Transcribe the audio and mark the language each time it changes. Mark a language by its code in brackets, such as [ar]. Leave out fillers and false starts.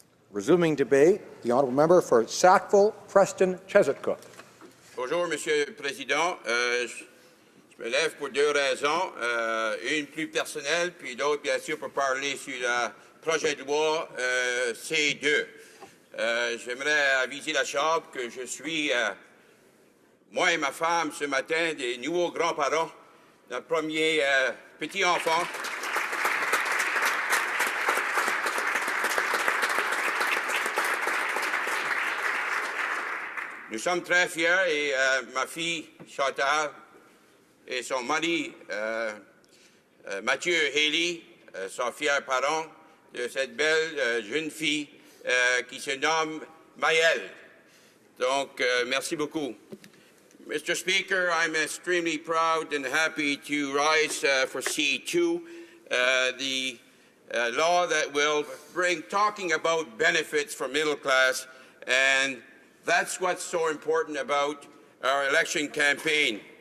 [en] Resuming debate, the honourable member for Sackville, Preston, Chesapeake. [fr] Bonjour, Monsieur le Président. Je me lève pour deux raisons. Une plus personnelle, puis l'autre, bien sûr, pour parler sur le projet de loi C-2. J'aimerais aviser la Chambre que je suis, moi et ma femme, ce matin, des nouveaux grands-parents, notre premier petit-enfant. Nous sommes très fiers et ma fille Chantal et son mari Mathieu Haley sont fiers parents de cette belle jeune fille qui se nomme Moyenne. Donc, merci beaucoup. Mr. [en] Speaker, I'm extremely proud and happy to rise for C-2, the law that will bring talking about benefits for middle class, and that's what's so important about our election campaign.